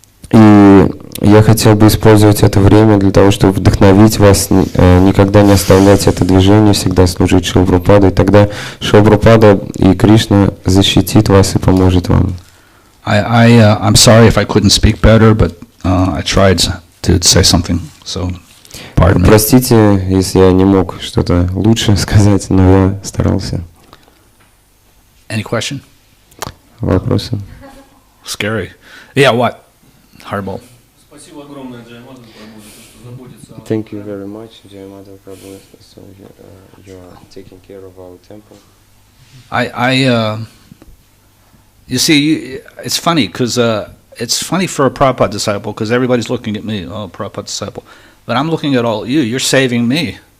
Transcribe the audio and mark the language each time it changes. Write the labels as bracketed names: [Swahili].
[Russian] И я хотел бы использовать это время для того, чтобы вдохновить вас, никогда не оставлять это движение, всегда служить Шриле Прабхупаде, и тогда Шрила Прабхупада и Кришна защитит вас и поможет вам. [English] I'm sorry if I couldn't speak better, but I tried to say something, so pardon me. [Russian] Простите, если я не мог что-то лучше сказать, но я старался. [English] Any question? [Russian] Вопросы? [English] Scary. Yeah, what? Hardball. [Russian] Спасибо огромное, Джая Прабху, что заботится. [English] Thank you very much, Jaya Prabhu. So you are taking care of our temple. You see, it's funny because it's funny for a Prabhupada disciple because everybody's looking at me. Oh, Prabhupada disciple, but I'm looking at all you. You're saving me.